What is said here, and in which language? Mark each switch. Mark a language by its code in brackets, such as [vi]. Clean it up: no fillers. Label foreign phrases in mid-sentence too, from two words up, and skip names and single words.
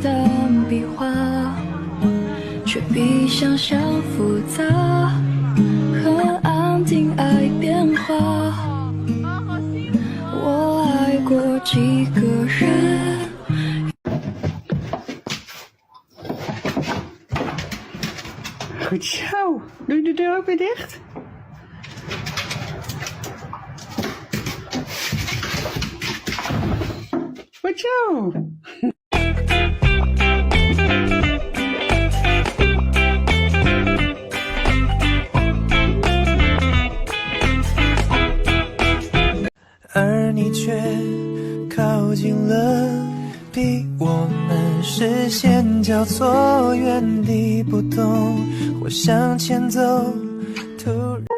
[zh] 单笔画，却比想象复杂，很安定爱变化。我爱过几个人。 [nl] Goed zo. Doe je de deur ook weer dicht? Goed zo. [zh] 你却靠近了，逼我们视线交错，原地不动或向前走，突然。